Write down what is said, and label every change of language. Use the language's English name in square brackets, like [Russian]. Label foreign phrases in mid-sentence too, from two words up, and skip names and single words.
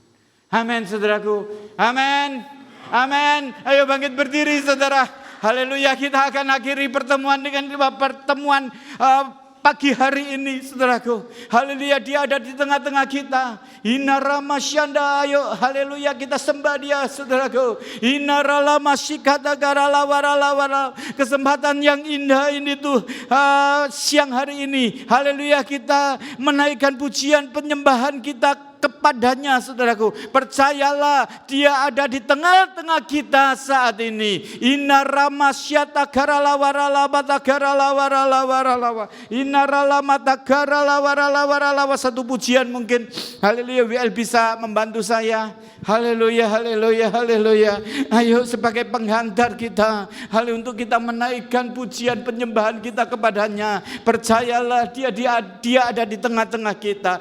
[Indonesian] Amin, saudaraku. Amin. Amin. Ayo bangkit berdiri, saudara. Haleluya, kita akan akhiri pertemuan dengan pertemuan pagi hari ini, saudaraku. Haleluya, Dia ada di tengah-tengah kita. Inarama syanda, ayo haleluya, kita sembah Dia, saudaraku. Inaralama syikata garala warala. Kesempatan yang indah ini tuh siang hari ini. Haleluya, kita menaikkan pujian penyembahan kita kepadanya, saudaraku. Percayalah, dia ada di tengah-tengah kita saat ini. Inaramasyata garala warala bata garala warala warala. Inarala mata garala warala warala. Satu pujian mungkin. Haleluya, WL bisa membantu saya. Haleluya, haleluya, haleluya. Ayo sebagai penghantar kita, untuk kita menaikkan pujian penyembahan kita kepadanya. Percayalah, dia ada di tengah-tengah kita.